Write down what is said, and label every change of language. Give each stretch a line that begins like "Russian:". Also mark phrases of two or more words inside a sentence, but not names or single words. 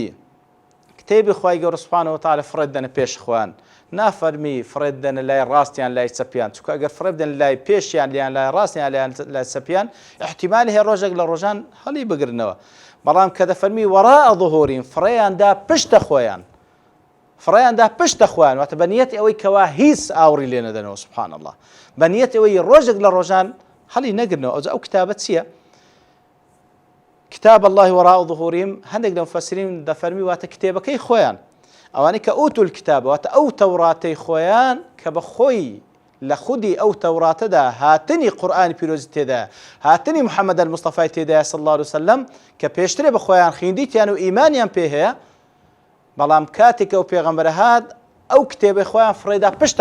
Central Kurdish: کتێبی خوای گەورە
Arabic: سبحانه وتعالى
Central Kurdish: فڕێت دەنە پێش خۆیان نافەرمی فڕێت دەنە لای ڕاستیان لای چەپیان چونکە ئەگەر فڕێت دەن لای پێشیان لیان لای ڕاستیان لای چەپیان احتیمالی هەیە ڕۆژێک لە ڕۆژان هەڵی بگرنەوە بەڵام کە دەفەرمی
Arabic: وراء ظهورهم
Central Kurdish: فڕێیاندا پشتە خۆیان فڕێیاندا پشتە خۆیان واتە بە نیەتی ئەوەی کەوا هیچ ئاوری لێ نەدەنەوە
Arabic: سبحان الله
Central Kurdish: بە نیەتی ئەوەی ڕۆژێک لە ڕۆژان هەڵی نەگرنەوە ئەو کتابە چییە
Arabic: كتاب الله وراء ظهورهم
Central Kurdish: هەندێک لە مفەسرین دەفەرمی واتە کتێبەکەی خۆیان ئەوانەی کە ئوتول الکتابەوەتە ئەو تەوراتەی خۆیان کە بە خۆی لە خودی ئەو تەوراتەدا هاتنی قورئانی پیرۆزی تێدا هاتنی محەممەد المستەفای تێدایە
Arabic: صلی الله علیه وسلم
Central Kurdish: کە پێشترێ بە خۆیان خوێندیتیان و ئیمانیان پێ هەیە بەڵام کاتێک ئەو پێغەمبەرە هات ئەو کتێبەی خۆیان فڕێدا پشتە